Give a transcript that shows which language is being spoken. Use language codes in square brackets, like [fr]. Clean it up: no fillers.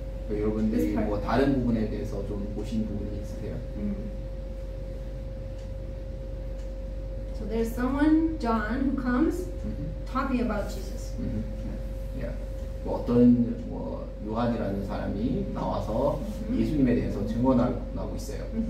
[ko] 여러분들이 뭐 다른 부분에 대해서 좀 보신 부분이 있으세요? [en] So there's someone, John, who comes talking about Jesus. Yeah. [ko] 뭐 어떤 요한이라는 사람이 나와서 예수님에 대해서 증언하고 있어요.